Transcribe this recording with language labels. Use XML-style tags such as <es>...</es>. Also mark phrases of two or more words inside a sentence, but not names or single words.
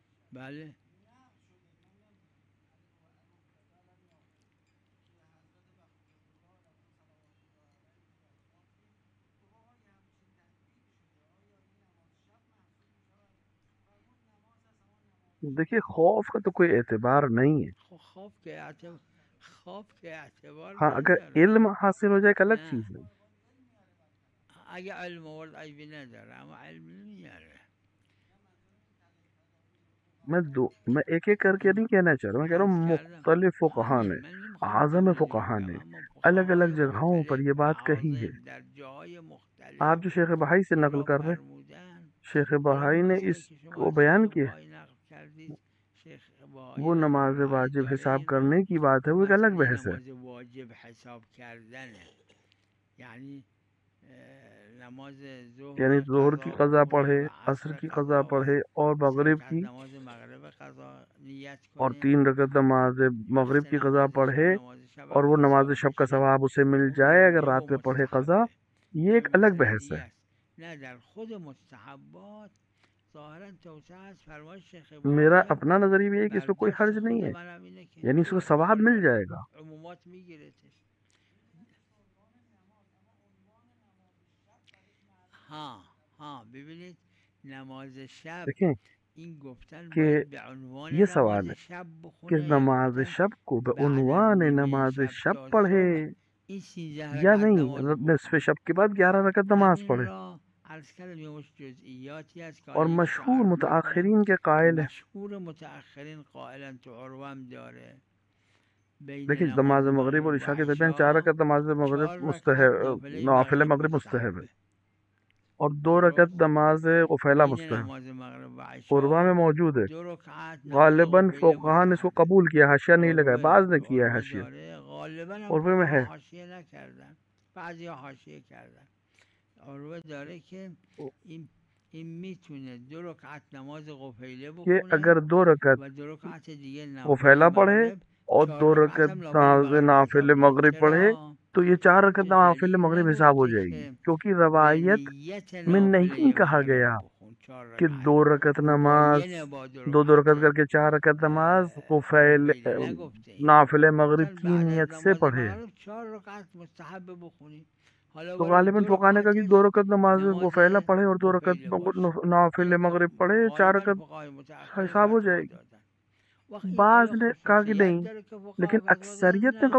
<fa>بله</fa> <ur>دیکھیے خوف کا تو کوئی اعتبار نہیں ہے. خوف کے اعتبار ہاں اگر</ur> <fa>نداره.</fa> <ur>علم حاصل ہو جائے ایک الگ</ur> <fa>نه</fa> <ur>چیز ہے.</ur> <fa>اگه علم آورد عیبی نداره، اما علم نمیاره.</fa> <ur>میں ایک ایک کر کے نہیں کہنا چاہ رہا ہوں، میں کہہ رہا</ur> <fa>عرض</fa> <ur>ہوں</ur> <fa>کردم</fa> <ur>مختلف فقہا</ur> <fa>همین</fa> <ur>نے،</ur> <fa>من نمیخوام اعظم کلی</fa> <ur>فقہا</ur> <fa>بگم،</fa> <ur>نے</ur> <fa>اما</fa> <ur>الگ</ur> <fa>فقهای</fa> <ur>الگ جگہوں پر یہ</ur> <fa>مختلف</fa> <ur>بات کہی ہے.</ur> <fa>اعاظم در جاهای مختلف</fa> <ur>آپ جو شیخ بہائی سے</ur> <fa>این</fa> <ur>نقل</ur> <fa>را</fa> <ur>کر رہے ہیں،</ur> <fa>فرمودن.</fa> <ur>شیخ</ur> <fa>حالا</fa> <ur>بہائی نے</ur> <fa>مثالی</fa> <ur>اس</ur> <fa>که شما</fa> <ur>کو</ur> <fa>از شیخ</fa> <ur>بیان کیا.</ur> <fa>بهایی نقل کردید، شیخ بهایی</fa> <ur>وہ</ur> <fa>هم</fa> <ur>نماز</ur> <fa>رأی</fa> <ur>واجب</ur> <fa>داره</fa> <ur>حساب</ur> <fa>این را</fa> <ur>کرنے کی بات ہے،</ur> <fa>که</fa> <ur>وہ ایک الگ</ur> <fa>مسئله</fa> <ur>بحث ہے.</ur> <fa>نماز واجب حساب کردنه. یعنی نماز یعنی ظهر</fa> <ur>ظہر کی</ur> <fa>قضا</fa> <ur>قضا</ur> <fa>بکنه</fa> <ur>پڑھے،</ur> <fa>و عصر</fa> <ur>عصر کی قضا</ur> <fa>قضا و</fa> <ur>پڑھے اور</ur> <fa>20</fa> <ur>مغرب</ur> <fa>رکعت</fa> <ur>کی،</ur> <fa>نماز مغرب قضا نیت</fa> <ur>اور</ur> <fa>کنه،</fa> <ur>3 رکعت نماز مغرب</ur> <fa>20</fa> <ur>کی قضا</ur> <fa>نماز شب</fa> <ur>پڑھے</ur> <fa>نماز شب</fa> <ur>اور</ur> <fa>هم</fa> <ur>وہ نماز</ur> <fa>حساب</fa> <ur>شب کا</ur> <fa>بشه،</fa> <ur>ثواب اسے مل جائے اگر</ur> <fa>واجب و</fa> <ur>رات میں پڑھے قضا.</ur> <fa>مستحبه.</fa> <ur>یہ</ur> <fa>این</fa> <ur>ایک الگ</ur> <fa>مسئله</fa> <ur>بحث</ur> <fa>دیگه</fa> <ur>ہے.</ur> <fa>است. نه در خود مستحبات ظاهرا توسعه است. فرمای شیخ</fa> <ur>میرا</ur> <fa>بهایی هم</fa> <ur>اپنا نظریہ یہ ہے کہ اس میں کوئی</ur> <fa>برداشت</fa> <ur>حرج نہیں</ur> <fa>خود</fa> <ur>ہے،</ur> <fa>منم اینه که</fa> <ur>یعنی اس کو</ur> <fa>درست</fa> <ur>ثواب مل</ur> <fa>داره،</fa> <ur>جائے گا.</ur> <fa>عمومات میگیرتش. ها ببینید نماز شب</fa> <ur>دیکھیں</ur> <fa>این گفتن</fa> <ur>کہ</ur> <fa>باید به عنوان</fa> <ur>یہ</ur> <fa>نماز</fa> <ur>سوال ہے</ur> <fa>شب</fa> <ur>کہ</ur> <fa>بخونه یا</fa> <ur>نماز</ur> <fa>گفتن</fa> <ur>شب کو</ur> <fa>بعد از</fa> <ur>بعنوان</ur> <fa>نیمه</fa> <ur>نماز</ur> <fa>شب</fa> <ur>شب</ur> <fa>تا</fa> <ur>پڑھے</ur> <fa>صبح این 13</fa> <ur>یا</ur> <fa>رکعت</fa> <ur>نہیں،</ur> <fa>نماز</fa> <ur>نصف</ur> <fa>بخونه.</fa> <ur>شب کے بعد 11 رکعت نماز</ur> <fa>همین</fa> <ur>پڑھے.</ur> <fa>را عرض کردم یه مش جزئیاتی هست که</fa> <ur>اور</ur> <fa>حالا یک</fa> <ur>مشہور</ur> <fa>عرض بکنم</fa> <ur>متاخرین کے</ur> <fa>که</fa> <ur>قائل ہیں.</ur> <fa>مشهور متأخرین قائلا تو عروم داره بین</fa> <ur>دیکھیں</ur> <fa>نماز</fa> <ur>نماز مغرب اور</ur> <fa>مغرب و</fa> <ur>عشاء کے درمیان 4</ur> <fa>عشاء</fa> <ur>رکعت نماز مغرب</ur> <fa>4 رکعت</fa> <ur>مستحب،</ur> <fa>نافله</fa> <ur>نافل</ur> <fa>مغرب</fa> <ur>مغرب مستحب ہے،</ur> <fa>مستحبه.</fa> <ur>اور 2 رکعت</ur> <fa>درست</fa> <ur>نماز غفیلہ</ur> <fa>بین</fa> <ur>مستحب</ur> <fa>نماز مغرب و</fa> <ur>قربہ میں</ur> <fa>عشاء</fa> <ur>موجود ہے.</ur> <fa>2 رکعت نماز</fa> <ur>غالباً</ur> <fa>غفیله</fa> <ur>فقہا نے اس کو</ur> <fa>مستحبه.</fa> <ur>قبول کیا، حاشیہ نہیں لگایا، بعض نے کیا ہے</ur> <fa>عروه</fa> <ur>حاشیہ،</ur> <fa>داره، غالبا هم</fa> <ur>عربے میں</ur> <fa>فقها</fa> <ur>ہے.</ur> <fa>حاشیه نکردن، بعضی حاشیه کردن. عروه داره که این میتونه 2 رکعت نماز غفیله</fa> <ur>کہ</ur> <fa>بخونه</fa> <ur>اگر 2 رکعت</ur> <fa>و 2 رکعت دیگه نافله</fa> <ur>غفیلہ پڑھے</ur> <fa>مغرب،</fa> <ur>اور 4</ur> <fa>دو</fa> <ur>رکعت</ur> <fa>رکعت هم نافله مغرب حساب</fa> <ur>نافل</ur> <fa>میشه.</fa> <ur>مغرب پڑھے</ur> <fa>چرا؟</fa> <ur>تو یہ 4 رکعت</ur> <fa>که</fa> <ur>نافل</ur> <fa>دلیل</fa> <ur>مغرب حساب ہو</ur> <fa>نگفته</fa> <ur>جائے گی،</ur> <fa>که</fa> <ur>کیونکہ</ur> <fa>به</fa> <ur>روایت</ur> <fa>نیت</fa> <ur>میں نہیں</ur> <fa>نافله</fa> <ur>کہا</ur> <fa>مغرب</fa> <ur>گیا</ur> <fa>بخون 4</fa> <ur>کہ</ur> <fa>رکعت</fa> <ur>2 رکعت نماز</ur> <fa>مباینه با 2</fa> <ur>دو رکعت</ur> <fa>رکعت</fa> <ur>کر کے 4 رکعت نماز غفیل</ur> <fa>غفیله نگفته ایم.</fa> <ur>نافل مغرب</ur> <fa>گفتن</fa> <ur>کی</ur> <fa>بعد از</fa> <ur>نیت سے</ur> <fa>نماز</fa> <ur>پڑھے.</ur> <fa>مغرب 4 رکعت مستحب بخونی. حالا</fa> <ur>تو</ur> <fa>ولی</fa> <ur>غالباً</ur> <fa>2</fa> <ur>فقہا نے کہا کہ 2</ur> <fa>رکعتش</fa> <ur>رکعت نماز</ur> <fa>نماز</fa> <ur>غفیلہ پڑھے اور 2 رکعت</ur> <fa>غفیله باشه.</fa> <ur>نافل</ur> <fa>اینو که</fa> <ur>مغرب پڑھے، 4</ur> <fa>غالبا</fa> <ur>رکعت</ur> <fa>فقهای متأخر</fa> <ur>حساب ہو جائے</ur> <fa>فتوا</fa> <ur>گی.</ur> <fa>دادن. وقت این</fa> <ur>بعض</ur> <fa>حالا</fa> <ur>نے کہا کہ</ur> <fa>خصوصیت</fa> <ur>نہیں،</ur> <fa>داره که</fa> <ur>لیکن</ur> <fa>فقها فتوا دادن</fa> <ur>اکثریت نے</ur> <fa>نه.</fa>